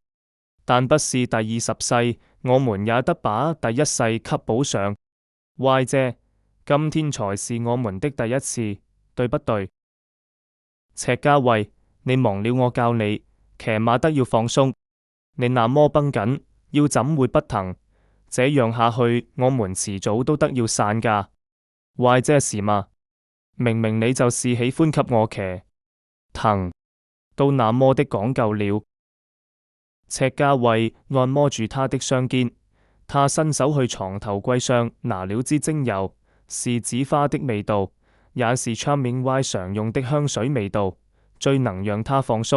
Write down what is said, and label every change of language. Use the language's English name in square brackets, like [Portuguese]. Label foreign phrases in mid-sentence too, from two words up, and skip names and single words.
[Chinese] 但不是第20世，我們也得把第1世給補上。Y姐，今天才是我們的第一次，對不對？赤家衛，你忘了我教你，騎馬得要放鬆。你那麼繃緊，腰怎會不疼？這樣下去，我們遲早都得要散架。Y 姐是嗎？明明你就是喜歡給我騎，疼都那麼的講究了。赤家衛按摩住他的雙肩，他伸手去床頭櫃上拿了支精油，是紫花的味道，也是 Charming Y 常用的香水味道，最能讓他放鬆。